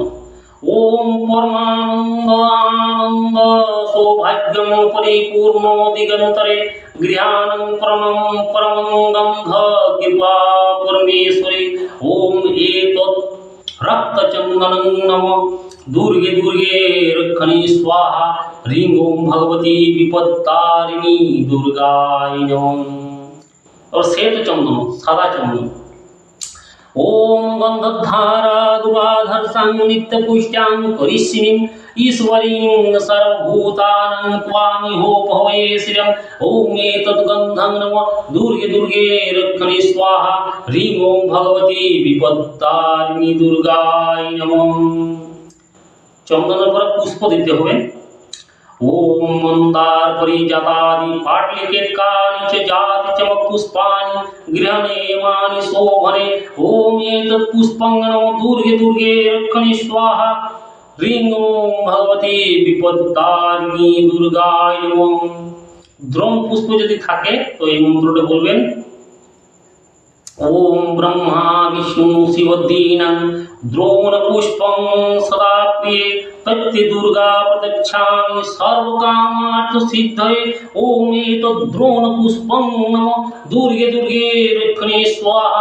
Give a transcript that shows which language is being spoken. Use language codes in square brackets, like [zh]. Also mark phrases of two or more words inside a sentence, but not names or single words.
[sa] ওম পরমানন্দ আনন্দ সৌভাগ্যম পরিপূর্ণ দিগন্তরে গৃহাণং পরমং পরমং গন্ধ কৃপা পরমেশ্বরী। ওম এতৎ রক্তচন্দনং নমঃ দুর্গে দুর্গে রক্ষণি স্বাহা হ্রিং ওম ভগবতী বিপত্তারিণী দুর্গায় নমঃ। [hi] और श्वेत चंदन, सादा चंदन। [sa] ओम गंधधारा दुराधर्षं नित्य पुष्टां करिष्यिं ईश्वरीं सर्वभूतानां त्वामि होपहवे श्रियं। ओम एतत् गन्धं नमः दुर्गे दुर्गे रक्षणि स्वाहा ह्रीं ओम भगवती विपत्तारिणी दुर्गाय नमः। [bn] चंदনের পরে পুষ্প দিতে হবে। [sa] ओम मंदार परिजातादि पाटलिकेतकानि च जाति चमक पुष्पाणि गृहणेमानि शोभने। ओम एतत् पुष्पं नमो दुर्गे दुर्गे रक्षणि स्वाहा ह्रीं ओम भगवती विपत्तारिणी दुर्गाय नमः। [bn] দ্রোণ পুষ্প যদি থাকে তো এই মন্ত্রটা বলবেন, [sa] ओम ब्रह्मा विष्णु शिवदीनं द्रोण पुष्पं सदा प्रिये तत्ते दुर्गा प्रदक्षामि सर्वकामार्थ सिद्धये। ओम एतद् द्रोण पुष्पं नमः दुर्गे दुर्गे रक्षणे स्वाहा।